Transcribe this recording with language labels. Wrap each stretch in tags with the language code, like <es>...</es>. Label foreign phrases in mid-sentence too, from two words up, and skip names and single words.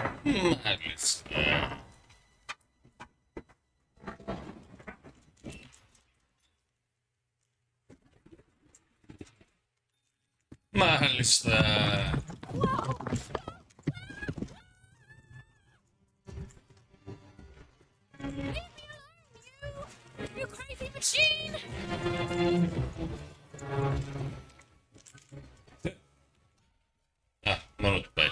<el>Μάλιστα. Μάλιστα.</el> <en>You crazy machine!</en> <el>Α, μόνο του πάει.</el>